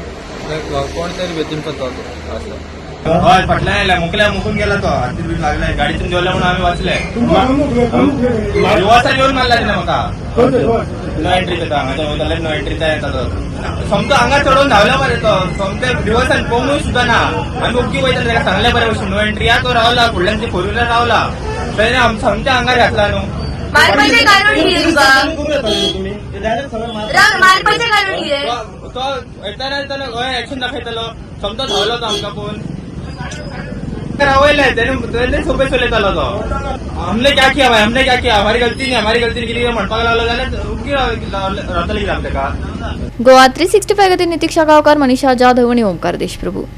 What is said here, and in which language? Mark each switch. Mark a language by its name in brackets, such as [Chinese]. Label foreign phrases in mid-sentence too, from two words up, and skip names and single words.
[Konkani] कोण तरी वेचूनचो तो असलो हय फाटल्यान आयला मुकून गेला तो हातीर बीन लागलाय गाडीतून देवल्या म्हणून आमी वाचले रिवर्सान येवन मारला तेणें म्हाका [English] no entrycho [Konkani] हांगा जाल्यार [English] no entrycha [Konkani] येता तो समतो हांगा चडोवन धांवला मरे तो समते रिवर्सान पळोवंकूय सुद्दां ना आमी ओग्गी वयताले ताका सांगले बरे भशेन [English] no entry [Konkani] या तो रावला फुडल्यान [English] four wheeler [Konkani] रावला तेणें समत्या आंगार घातला न्हू मारपाचे कारण कितें तुका मारपाचे कारण कितें तो येताना गोंय एक्शन दाखयतालो समतो धांवलो तो आमकां पळोवन रावयले तेणें सोबे चलयतालो तो [Hindi] हमने क्या किया भाई हमने क्या किया हमारी गलती नहीं [Konkani] कितें म्हणपाक लागलो जाल्यार ओग्गी रावतले कितें आमी ताका। गोवा 365 खातीर नितीक्षा गांवकार, मनीषा जाधव आणि ओमकार देशप्रभू।